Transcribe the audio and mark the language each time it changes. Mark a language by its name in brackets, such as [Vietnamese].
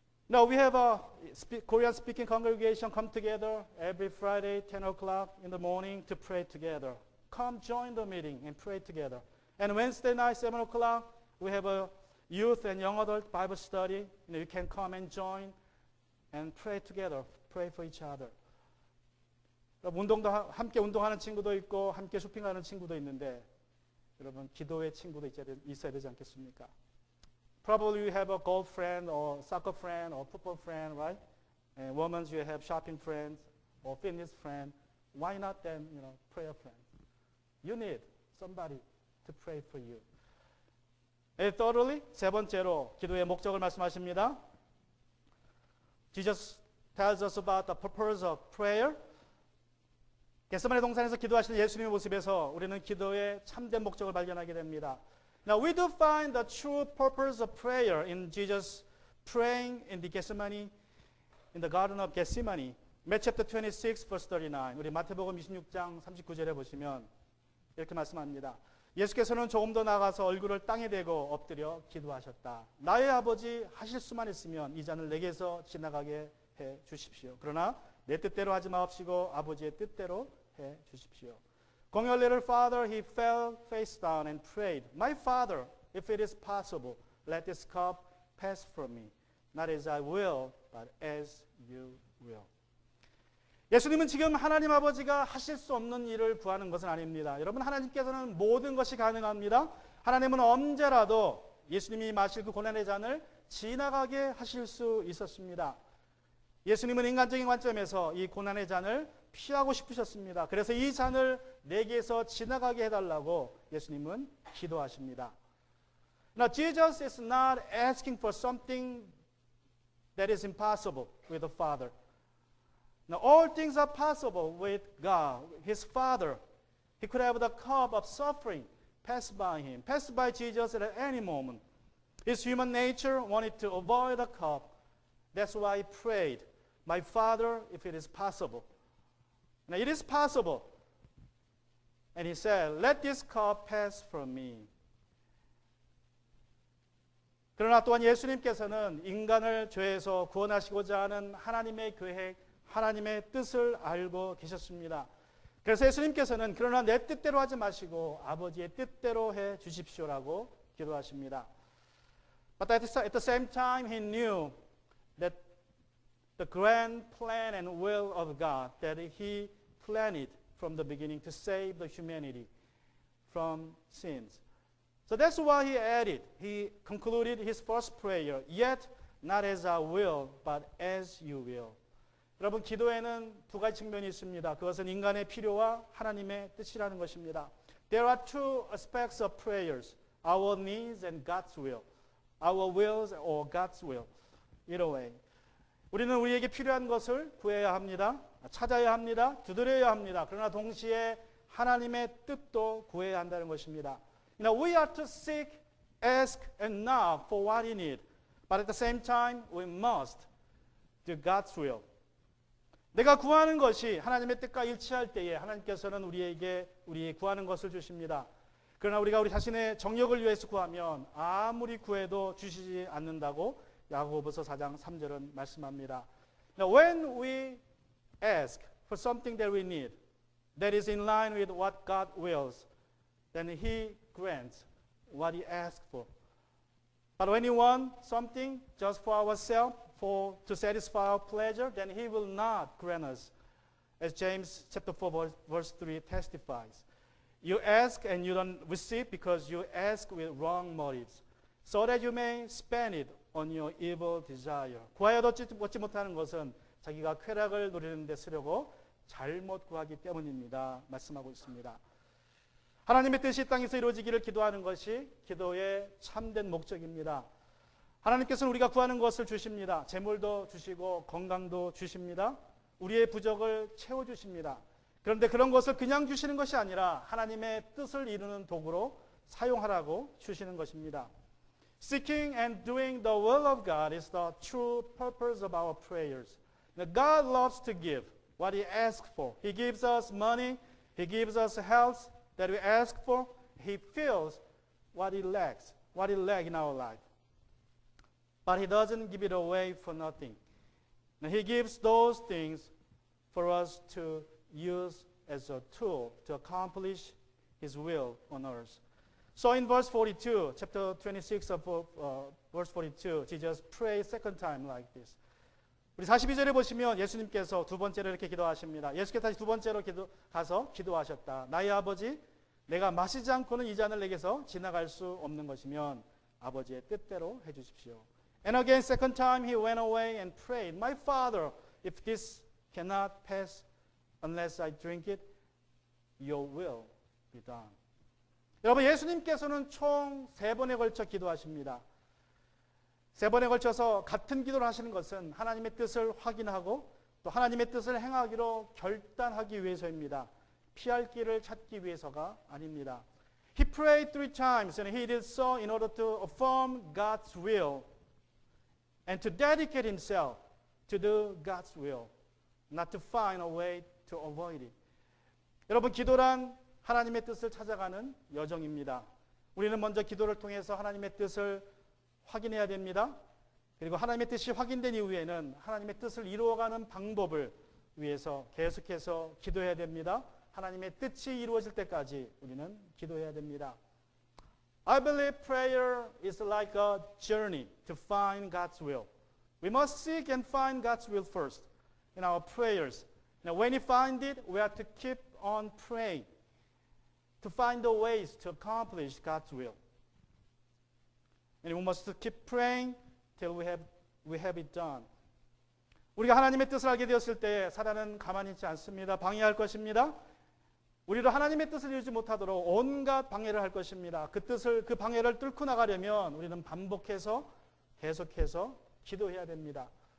[English] Now we have a Korean speaking congregation come together every Friday 10 o'clock in the morning to pray together. Come join the meeting and pray together. And Wednesday night 7 o'clock we have a youth and young adult Bible study. You can come and join and pray together. Pray for each other. [Korean] 함께 운동하는 친구도 있고 함께 쇼핑하는 친구도 있는데 여러분 기도의 친구도 있어야 되지 않겠습니까? [English] Probably you have a golf friend or soccer friend or football friend, right? And women you have shopping friends or fitness friend. Why not then, prayer friends? You need somebody to pray for you. And thirdly, [Korean] 세 번째로 기도의 목적을 말씀하십니다. [English] Jesus tells us about the purpose of prayer. [Korean] 겟세마네 동산에서 기도하시는 예수님의 모습에서 우리는 기도의 참된 목적을 발견하게 됩니다. [English] Now we do find the true purpose of prayer in Jesus praying in the Gethsemane, in the Garden of Gethsemane. Matthew chapter 26, verse 39. [Korean] 우리 마태복음 26장 39절에 보시면 이렇게 말씀합니다. 예수께서는 조금 더 나가서 얼굴을 땅에 대고 엎드려 기도하셨다. 나의 아버지 하실 수만 있으면 이 잔을 내게서 지나가게 해 주십시오. 그러나 내 뜻대로 하지 마옵시고 아버지의 뜻대로 해 주십시오. [English] Going a little farther, he fell face down and prayed, My Father, if it is possible, let this cup pass from me. Not as I will, but as you will. [Korean] 예수님은 지금 하나님 아버지가 하실 수 없는 일을 구하는 것은 아닙니다. 여러분, 하나님께서는 모든 것이 가능합니다. 하나님은 언제라도 예수님이 마실 그 고난의 잔을 지나가게 하실 수 있었습니다. 예수님은 인간적인 관점에서 이 고난의 잔을 피하고 싶으셨습니다. 그래서 이 잔을 내게서 지나가게 해달라고 예수님은 기도하십니다. [English] Now, Jesus is not asking for something that is impossible with the Father. Now, all things are possible with God, His Father. He could have the cup of suffering pass by Him, pass by Jesus at any moment. His human nature wanted to avoid the cup. That's why He prayed, My Father, if it is possible. Now, it is possible. And He said, Let this cup pass from me. [Korean] 그러나 또한 예수님께서는 인간을 죄에서 구원하시고자 하는 하나님의 계획, 하나님의 뜻을 알고 계셨습니다. 그래서 예수님께서는 그러나 내 뜻대로 하지 마시고 아버지의 뜻대로 해 주십시오라고 기도하십니다. [English] But at the same time, He knew that the grand plan and will of God that He planned from the beginning to save the humanity from sins. So that's why He concluded His first prayer, yet not as I will, but as you will. [Korean] 여러분, 기도에는 두 가지 측면이 있습니다. 그것은 인간의 필요와 하나님의 뜻이라는 것입니다. [English] There are two aspects of prayers, our needs and God's will. Our wills or God's will. Either way. [Korean] 우리는 우리에게 필요한 것을 구해야 합니다. 찾아야 합니다. 두드려야 합니다. 그러나 동시에 하나님의 뜻도 구해야 한다는 것입니다. [English] We are to seek, ask, and knock for what we need. But at the same time, we must do God's will. [Korean] 내가 구하는 것이 하나님의 뜻과 일치할 때에 하나님께서는 우리에게 우리 구하는 것을 주십니다. 그러나 우리가 우리 자신의 정욕을 위해서 구하면 아무리 구해도 주시지 않는다고 야고보서 4장 3절은 말씀합니다. [English] Now, when we ask for something that we need, that is in line with what God wills, then He grants what He asks for. But when we want something just for ourselves, to satisfy our pleasure, then He will not grant us. As James chapter 4 verse 3 testifies. You ask and you don't receive because you ask with wrong motives, so that you may spend it on your evil desire. [Korean] 구하여도 얻지 못하는 것은 자기가 쾌락을 누리는 데 쓰려고 잘못 구하기 때문입니다. 말씀하고 있습니다. 하나님의 뜻이 땅에서 이루어지기를 기도하는 것이 기도의 참된 목적입니다. 하나님께서는 우리가 구하는 것을 주십니다. 재물도 주시고 건강도 주십니다. 우리의 부족을 채워주십니다. 그런데 그런 것을 그냥 주시는 것이 아니라 하나님의 뜻을 이루는 도구로 사용하라고 주시는 것입니다. [English] Seeking and doing the will of God is the true purpose of our prayers. God loves to give what He asks for. He gives us money. He gives us health that we ask for. He fills what we lack in our life. But He doesn't give it away for nothing. He gives those things for us to use as a tool to accomplish His will on earth. So in verse 42, chapter 26 of verse 42, Jesus prayed second time like this. [Korean] 우리 42절에 보시면 예수님께서 두 번째로 이렇게 기도하십니다. 예수께서 다시 두 번째로 가서 기도하셨다. 나의 아버지, 내가 마시지 않고는 이 잔을 내게서 지나갈 수 없는 것이면 아버지의 뜻대로 해주십시오. [English] And again, second time he went away and prayed, My Father, if this cannot pass unless I drink it, your will be done. [Korean] 여러분, 예수님께서는 총 3번에 걸쳐 기도하십니다. 3번에 걸쳐서 같은 기도를 하시는 것은 하나님의 뜻을 확인하고 또 하나님의 뜻을 행하기로 결단하기 위해서입니다. 피할 길을 찾기 위해서가 아닙니다. [English] He prayed 3 times and he did so in order to affirm God's will and to dedicate himself to do God's will, not to find a way to avoid it. [Korean] 여러분, 기도란 하나님의 뜻을 찾아가는 여정입니다. 우리는 먼저 기도를 통해서 하나님의 뜻을 확인해야 됩니다. 그리고 하나님의 뜻이 확인된 이후에는 하나님의 뜻을 이루어가는 방법을 위해서 계속해서 기도해야 됩니다. 하나님의 뜻이 이루어질 때까지 우리는 기도해야 됩니다. [English] I believe prayer is like a journey to find God's will. We must seek and find God's will first in our prayers. Now, when we find it, we have to keep on praying to find the ways to accomplish God's will. And we must keep praying till we have it done. [Korean] 우리가 하나님의 뜻을 알게 되었을 때 사단은 가만히 있지 않습니다. 방해할 것입니다. 우리도 하나님의 뜻을 이루지 못하도록 온갖 방해를 할 것입니다. 그 방해를 뚫고 나가려면 우리는 반복해서 계속해서 기도해야 됩니다.